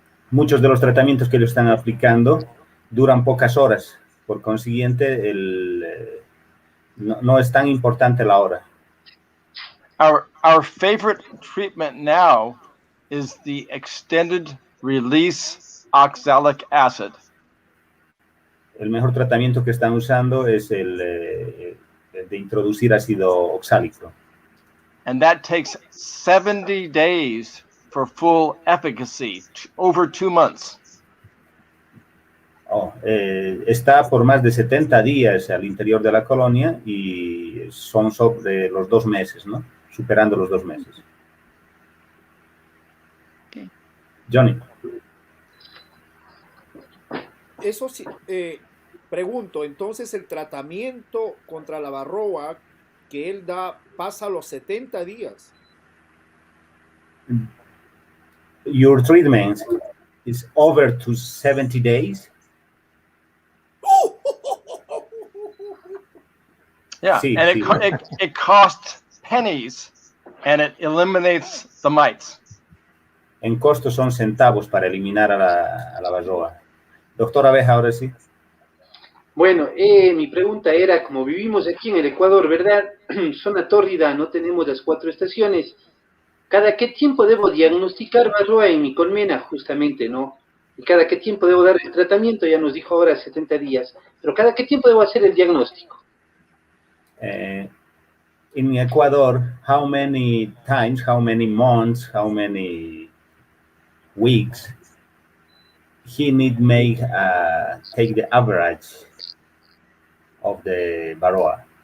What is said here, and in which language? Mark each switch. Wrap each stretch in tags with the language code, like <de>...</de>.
<es>Muchos de los tratamientos que ellos están aplicando duran pocas horas, por consiguiente no es tan importante la hora.</es> <en>Our favorite treatment now is the extended release oxalic acid.</en> <es>El mejor tratamiento que están usando es el de introducir ácido oxálico.</es> <en>And that takes 70 days for full efficacy, over 2 months.</en> <es>Está por más de 70 días al interior de la colonia y son sobre los 2 meses, ¿no? Superando los 2 meses.</es> <en>Okay. Johnny.</en> <es>Eso sí, pregunto, entonces el tratamiento contra la varroa que él da pasa los 70 días.</es> <en>Your treatment is over to 70 days. Yeah,</en> <es>sí,</es> <en>and</en> <es>sí.</es> <en>it costs pennies and it eliminates the mites.</en> <es>En costo son centavos para eliminar a la varroa. Doctor Abeja, ahora sí. Bueno, mi pregunta era, como vivimos aquí en el Ecuador, ¿verdad? Zona tórrida, no tenemos las 4 estaciones. ¿Cada qué tiempo debo diagnosticar varroa en mi colmena, justamente, no? ¿Y cada qué tiempo debo dar el tratamiento? Ya nos dijo ahora 70 días. Pero ¿cada qué tiempo debo hacer el diagnóstico?</es> <en>In Ecuador, how many times, how many months, how many weeks he need make take the average of the varroa?</en>